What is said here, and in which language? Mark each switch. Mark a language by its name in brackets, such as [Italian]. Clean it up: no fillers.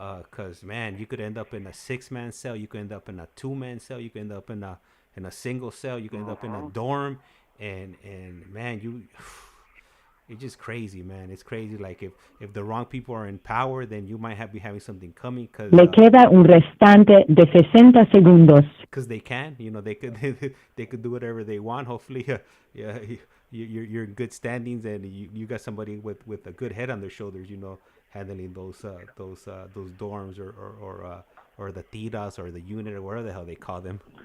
[English] Cause man, you could end up in a 6-man cell, you could end up in a 2-man cell, you could end up in a single cell, you could end up in a dorm, and man, it's just crazy, man. It's crazy. Like, if the wrong people are in power, then you might be having something coming. Cause [Spanish] Le queda un restante de 60 segundos. [English] Because they can, they could do whatever they want. Hopefully, you're in good standings, and you got somebody with a good head on their shoulders, handling those dorms or the tiras or the unit or whatever the hell they call them.